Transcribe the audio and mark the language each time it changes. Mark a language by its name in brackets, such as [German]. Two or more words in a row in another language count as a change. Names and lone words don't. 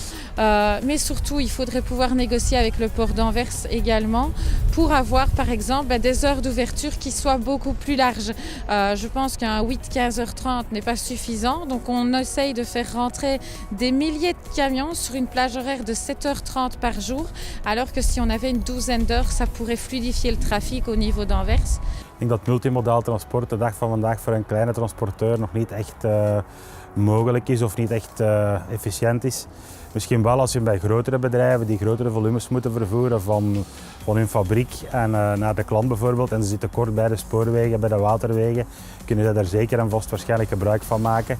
[French] Mais surtout, il faudrait pouvoir négocier avec le port d'Anvers également pour avoir, par exemple, des heures d'ouverture qui soient beaucoup plus larges. Je pense qu'un 8-15h30 n'est pas suffisant. Donc, on essaye de faire rentrer des milliers de camions sur une plage horaire de 7h30 par jour, alors que si on avait une douzaine d'heures, ça pourrait fluidifier le trafic au niveau d'Anvers. [Dutch] Ik denk dat multimodaal transport de dag van vandaag voor een kleine transporteur nog niet echt mogelijk is of niet echt efficiënt is. Misschien wel als je bij grotere bedrijven die grotere volumes moeten vervoeren van hun fabriek en naar de klant bijvoorbeeld en ze zitten kort bij de spoorwegen, bij de waterwegen, kunnen ze daar zeker en vast waarschijnlijk gebruik van maken.